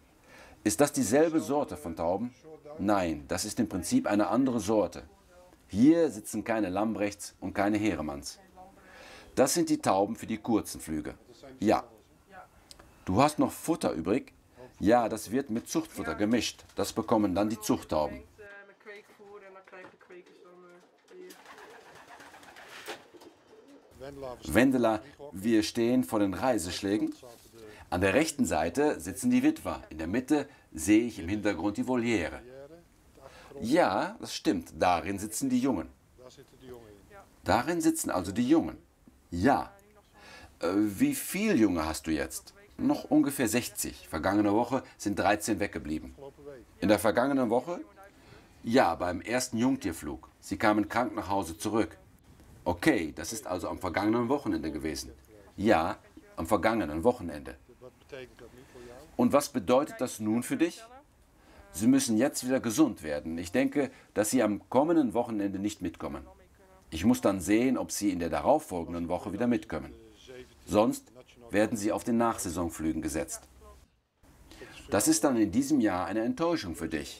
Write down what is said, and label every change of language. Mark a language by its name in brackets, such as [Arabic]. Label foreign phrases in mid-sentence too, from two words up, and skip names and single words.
[German] Ist das dieselbe Sorte von Tauben? Nein, das ist im Prinzip eine andere Sorte. Hier sitzen keine Lambrechts und keine Heremanns. Das sind die Tauben für die kurzen Flüge. Ja. Du hast noch Futter übrig? Ja, das wird mit Zuchtfutter gemischt. Das bekommen dann die Zuchttauben. [Dutch] Met kweekvoer en dan krijgen de kwekers dan weer. Wendela, we Wendela, [German] wir stehen vor den Reiseschlägen. [Dutch] zaten de [German] An der rechten Seite sitzen die Witwer. In der Mitte sehe ich im Hintergrund die Voliere. [Dutch] barrière. De achtergrond, [German] Ja, das stimmt. Darin sitzen die Jungen. [Dutch] daar zitten de jongen in. [German] Darin sitzen also die Jungen. Ja. Wie viel Junge hast du jetzt? Noch ungefähr 60. Vergangene Woche sind 13 weggeblieben. [Dutch] Afgelopen week. [German] In der vergangenen Woche? Ja, beim ersten Jungtierflug. Sie kamen krank nach Hause zurück. Okay, das ist also am vergangenen Wochenende gewesen. Ja, am vergangenen Wochenende. [Dutch] Wat betekent dat nu voor jou? [German] Und was bedeutet das nun für dich? Sie müssen jetzt wieder gesund werden. Ich denke, dass Sie am kommenden Wochenende nicht mitkommen. Ich muss dann sehen, ob Sie in der darauffolgenden Woche wieder mitkommen. 17 Sonst [Dutch] nationaal. [German] werden Sie auf den Nachsaisonflügen gesetzt. Das ist dann in diesem Jahr eine Enttäuschung für dich.